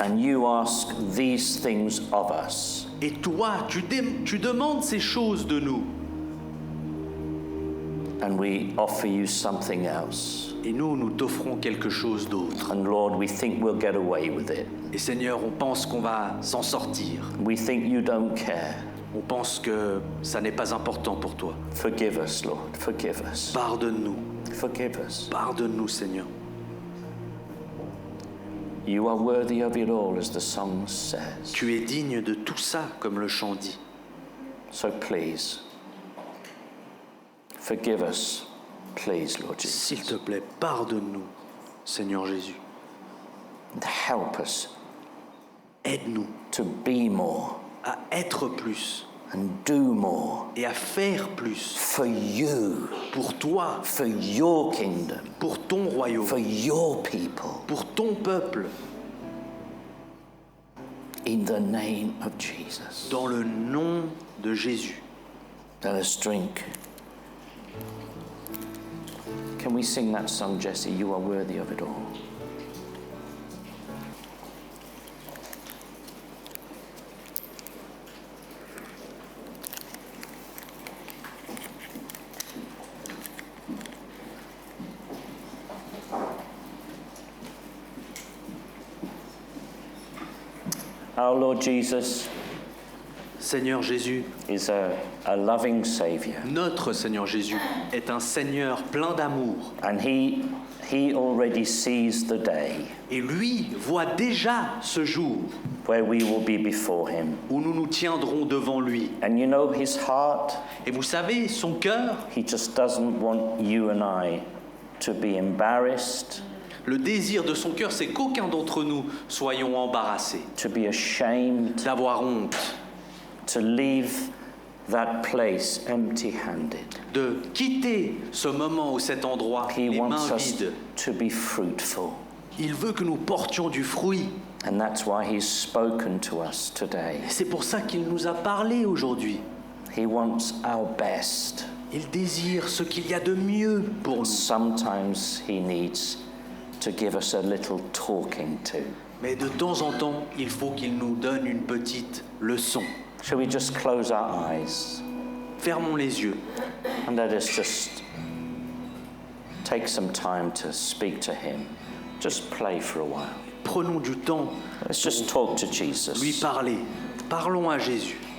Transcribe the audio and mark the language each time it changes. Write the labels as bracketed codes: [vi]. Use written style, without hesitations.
[en] And you ask these things of us. [fr] Et toi, tu demandes ces choses de nous. [en] And we offer you something else. [fr] Et nous, nous t'offrons quelque chose d'autre. [en] And Lord, we think we'll get away with it. [fr] Et Seigneur, on pense qu'on va s'en sortir. [en] We think you don't care. [fr] On pense que ça n'est pas important pour toi. [en] Forgive us, Lord. Forgive us. [fr] Pardonne-nous. [en] Forgive us. [fr] Pardonne-nous, Seigneur. [en] You are worthy of it all, as the song says. [fr] Tu es digne de tout ça, comme le chant dit. [en] So please, forgive us, please, Lord [fr] S'il [en] Jesus. [fr] te plaît, pardonne-nous, Seigneur Jésus. [en] And help us [fr] Aide-nous [en] to be more [fr] à être plus [en] and do more [fr] et à faire plus [en] for you, [fr] pour toi, [en] for your kingdom, [fr] pour ton royaume, [en] for your people, [fr] pour ton peuple, [en] in the name of Jesus. [fr] dans le nom de Jésus. [en] Let us drink. Can we sing that song, Jesse? You are worthy of it all. Our Lord Jesus [fr] Seigneur Jésus, [en] is a loving Savior, [fr] notre Seigneur Jésus, est un Seigneur plein d'amour. [en] and He already sees the day [fr] Et lui voit déjà ce jour [en] where we will be before Him. [fr] où nous nous tiendrons devant lui. [en] And you know His heart, [fr] Et vous savez, son cœur, [en] He just doesn't want you and I to be embarrassed, [fr] le désir de son cœur, c'est qu'aucun d'entre nous soyons embarrassés, [en] to be ashamed, [fr] d'avoir honte, [en] to leave that place empty-handed. [fr] de quitter ce moment ou cet endroit [en] He [fr] les mains [en] wants us [fr] vides. [en] to be fruitful. [fr] Il veut que nous portions du fruit. [en] And that's why he's spoken to us today. [fr] Et c'est pour ça qu'il nous a parlé aujourd'hui. [en] He wants our best. [fr] Il désire ce qu'il y a de mieux pour nous. [en] Sometimes he needs to give us a little talking to. [fr] Mais de temps en temps, il faut qu'il nous donne une petite leçon. [en] Shall we just close our eyes [fr] Fermons les yeux [en] and let us just take some time to speak to him? Just play for a while. [fr] Prenons du temps [en] Let's just talk to [fr] lui [en] Jesus. [fr] parler. Parlons à Jésus.